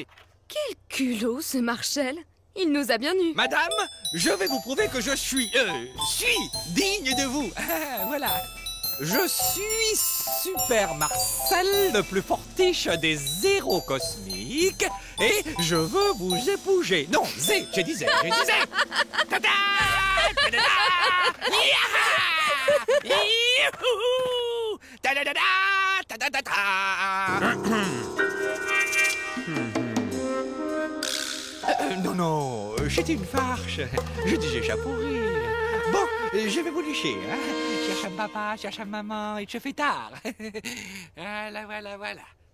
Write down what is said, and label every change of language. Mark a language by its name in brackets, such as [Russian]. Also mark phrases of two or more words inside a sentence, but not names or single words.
[French] Quel culot, ce Marshall. Il nous a bien nus. Madame, je vais vous prouver que je suis digne de vous. Voilà. Je suis Super Marcel, le plus fortiche des héros cosmiques, et je veux vous épouser. Non, j'ai dit zé. Tada! Tada! Yaha! Youhou! Tadadada! Tadadada! Non, c'était une farce. Je disais ça pour rire. Bon, je vais vous lécher, hein. Cherche un papa, cherche un maman, il se fait tard. Voilà.